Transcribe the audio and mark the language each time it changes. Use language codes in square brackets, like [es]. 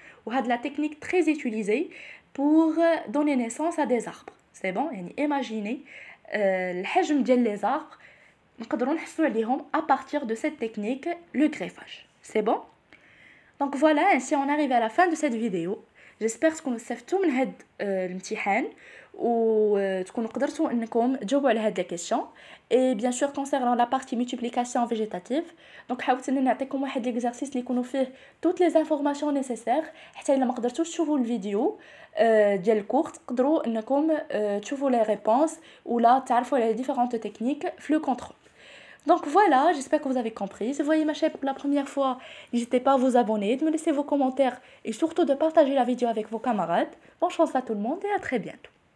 [ar] وهاد [fr] la technique très utilisée pour donner naissance à des arbres. C'est bon? يعني imaginez [ar] الحجم ديال [fr] les arbres [ar] نقدروا نحصلوا عليهم [fr] à partir de cette technique, le greffage. C'est bon? Donc voilà, ainsi on arrive à la fin de cette vidéo. J'espère [ar] تكونوا استفدتوا من هاد الامتحان وتكونوا قدرتوا انكم تجاوبوا على هاد la question. [fr] Et bien sûr concernant la partie multiplication végétative, [ar] donc حاولت اني نعطيكم واحد l'exercice اللي يكونوا فيه [fr] toutes les informations nécessaires [ar] حتى الا ما قدرتوش تشوفوا الفيديو ديال الكور تقدروا انكم تشوفوا les réponses ولا تعرفوا على [fr] les différentes techniques [ar] في le contrôle. [fr] Donc voilà, j'espère que vous avez compris. Si vous voyez ma chaîne pour la première fois, n'hésitez pas à vous abonner, de me laisser vos commentaires et surtout de partager la vidéo avec vos camarades. Bonne chance à tout le monde et à très bientôt.